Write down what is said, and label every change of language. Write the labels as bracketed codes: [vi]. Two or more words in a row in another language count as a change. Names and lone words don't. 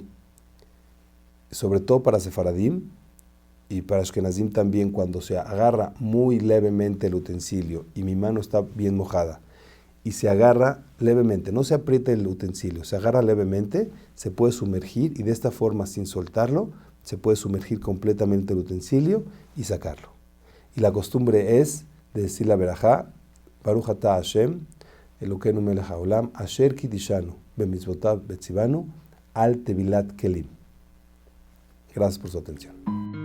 [es] Sobre todo para sefaradim y para ashkenazim también, cuando se agarra muy levemente el utensilio y mi mano está bien mojada y se agarra levemente, no se aprieta el utensilio, se agarra levemente, se puede sumergir y de esta forma, sin soltarlo, se puede sumergir completamente el utensilio y sacarlo. Y la costumbre es de decir la verajá, [he] ברוך אתה השם אלוקינו מלך העולם אשר קדשנו במצותיו וצונו על טבילת כלים. [es] Gracias por su atención.